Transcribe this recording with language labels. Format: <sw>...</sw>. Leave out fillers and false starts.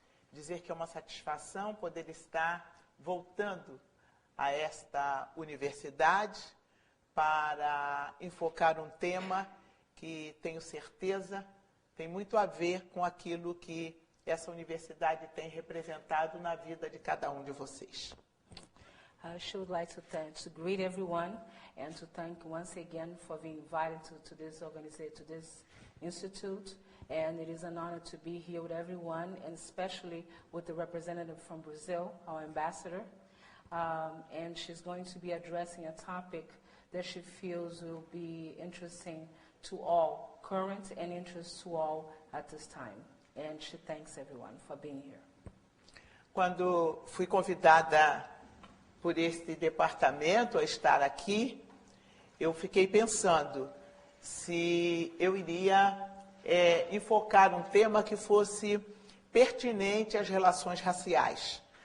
<pt>dizer que é uma satisfação poder estar voltando a esta universidade para enfocar um tema que, tenho certeza, tem muito a ver com aquilo que essa universidade tem representado na vida de cada um de vocês.</pt> <en>She would like to greet everyone and to thank once again for being invited to this organization, to this institute. And it is an honor to be here with everyone, and especially with the representative from Brazil, our ambassador. And she's going to be addressing a topic that she feels will be interesting to all, current and interest to all at this time. And she thanks everyone for being here.</en> <pt>Quando fui convidada por este departamento a estar aqui, eu fiquei pensando se eu iria enfocar um tema que fosse pertinente às relações raciais.</pt>